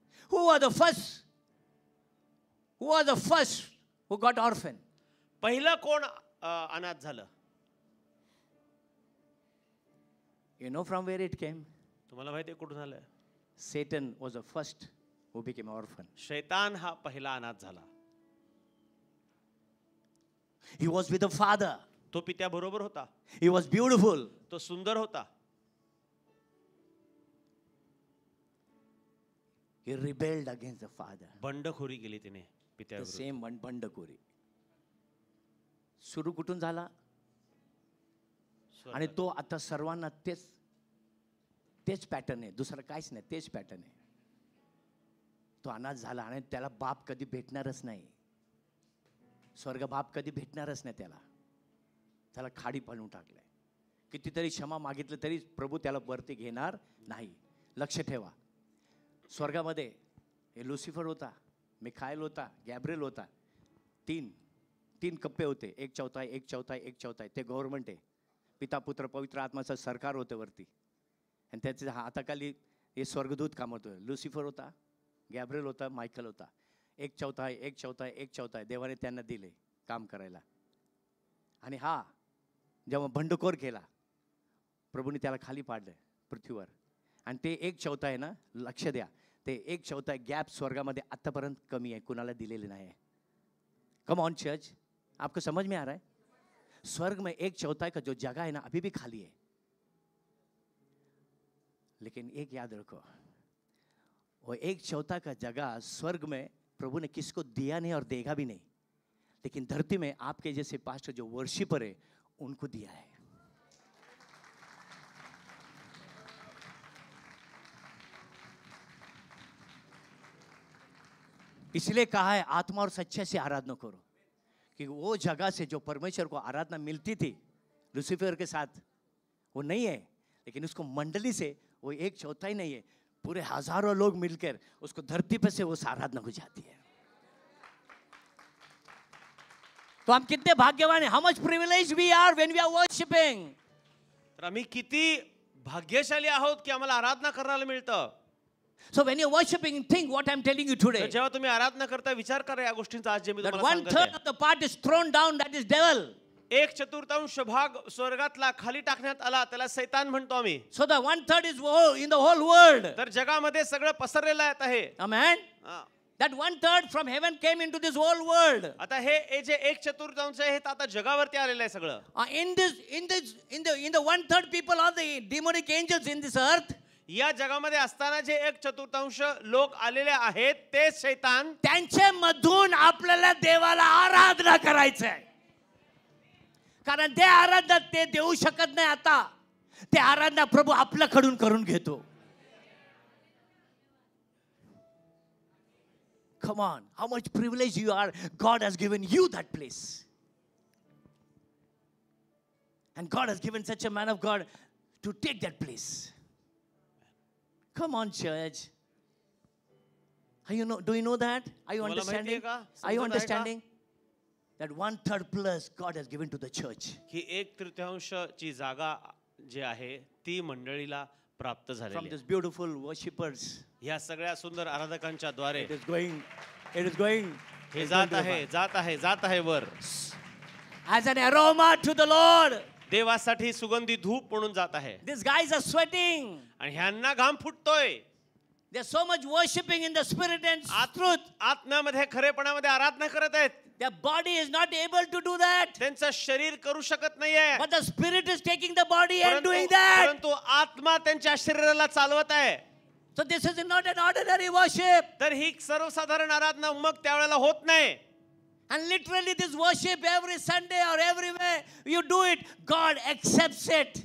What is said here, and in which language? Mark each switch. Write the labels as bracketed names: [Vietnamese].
[English] Who was the first? Who was the first who got orphan? [Marathi] पहिलं कोण अनाथ झालं? [English] You know from where it came? [Marathi] तुम्हाला माहिती आहे कुठून आलंय? [English] Satan was the first who became orphan. [Marathi] शैतान हा पहिला अनाथ झाला. [English] He was with the father. [Marathi] तो पित्या बरोबर होता. [English] He was beautiful. [Marathi] तो सुंदर होता. [English] He rebelled against the father. [Marathi] बंडखोरी केली तिने [English] The [Marathi] पित्याविरुद्ध. [English] same one बंडखोरी. [Marathi] सुरू कुठून झाला? आणि तो आता सर्वांना तेच पॅटर्न आहे, दुसरं काहीच नाही, तेच पॅटर्न आहे. तो अनाथ झाला आणि त्याला बाप कधी भेटणारच नाही. स्वर्ग बाप कधी भेटणारच नाही त्याला खाडी पाडून टाकलंय. कितीतरी क्षमा मागितलं तरी प्रभू त्याला वरती घेणार नाही. लक्ष ठेवा, स्वर्गामध्ये हे लुसिफर होता, मिखाएल होता, गॅब्रिएल होता. तीन कप्पे होते, 1/4, 1/4, 1/4. ते गव्हर्नमेंट आहे, पिता पुत्र पवित्र आत्माचं सरकार होतं वरती. आणि त्याच्या हाताखाली हे स्वर्गदूत काम होतं. लुसिफर होता, गॅब्रिएल होता, मायकल होता. 1/4, 1/4, 1/4 देवाने त्यांना दिले काम करायला. आणि हा जेव्हा बंडखोर केला, प्रभूने त्याला खाली पाडलं पृथ्वीवर. आणि ते 1/4 आहे ना, लक्ष द्या, ते 1/4 गॅप स्वर्गामध्ये आतापर्यंत कमी आहे, कुणाला दिलेले नाही. [English] come on church, [Hindi] आपको समझ में आ रहा है? स्वर्ग में 1/4 का जो जगह है ना, अभी भी खाली है. लेकिन एक याद रखो, वो 1/4 का जगह स्वर्ग में प्रभु ने किसको दिया नहीं और देगा भी नहीं, लेकिन धरती में आपके जैसे पास्टर जो वर्शिपर है उनको दिया है. इसलिए कहा है आत्मा और सच्चे से आराधना करो, कि वो जगह से जो परमेश्वर को आराधना मिलती थी लुसिफर के साथ, वो नहीं है. लेकिन उसको मंडली से वो 1/4 ही नहीं है, पूरे हजारों लोग मिलकर उसको धरती पे से उस आराधना हो जाती है. तो हम कितने भाग्यवान हैं. [English] How much privileged we are when we are worshiping. [Marathi] तर आम्ही किती भाग्यशाली आहोत की आम्हाला आराधना करायला मिळतं. [English] So when you're worshiping, think what I'm telling you today. [Marathi] तर जेव्हा तुम्ही आराधना करता, विचार करा या गोष्टींचा आज जे मी [English] That [Marathi] तुम्हाला [English] 1/3 [Marathi] सांगत [English] of the part is thrown down, that is devil. [Marathi] आहे. 1/4 भाग स्वर्गातला खाली टाकण्यात आला, त्याला सैतान म्हणतो आम्ही. [English] So the 1/3 is in the whole world. [Marathi] तर जगामध्ये सगळं पसरलेलं आहे. [English] Amen. That 1/3 from heaven came into this whole world. [Marathi] आता हे जे 1/4 आहे, हे आता जगावरती आलेलं आहे सगळं. [English] In the 1/3 people are the demonic angels in this earth. [Marathi] या जगामध्ये असताना जे 1/4 लोक आलेले आहेत, ते शैतान, त्यांच्या मधून आपल्याला देवाला आराधना करायचं आहे. कारण ते आराधना ते देऊ शकत नाही. आता ते आराधना प्रभू आपल्याकडून करून घेतो. [English] Come on, how much privilege you are. God has given you that place. And God has given such a man of God to take that place. Come on, church. Do you know that? Are you understanding? Are you understanding? That 1/3 plus God has given to the church. [Marathi] ही 1/3 ची जागा जी आहे ती मंडळीला प्राप्त [English] From [Marathi] झालेली [English] these [Marathi] आहे. [English] beautiful worshippers. [Marathi] ह्या सगळ्या सुंदर आराधकांच्या द्वारे [English] It is going. [Marathi] हे जात आहे वर. [English] As an aroma to the Lord. [Marathi] देवासाठी सुगंधी धूप म्हणून जात आहे. [English] These guys are sweating. [Marathi] आणि ह्यांना घाम फुटतोय. [English] They're so much worshiping in the spirit and truth. [Marathi] आत्म्यामध्ये खरेपणामध्ये आराधना करत आहेत. [English] Their body is not able to do that. [Marathi] त्यांचं शरीर करू शकत नाहीये. [English] But the spirit is taking the body and doing that. [Marathi] परंतु आत्मा त्यांच्या शरीराला चालवत आहे. [English] So this is not an ordinary worship. [Marathi] तर ही सर्वसाधारण आराधना मग त्यावेळेला होत नाही. [English] And literally this worship every Sunday or everywhere you do it, God accepts it.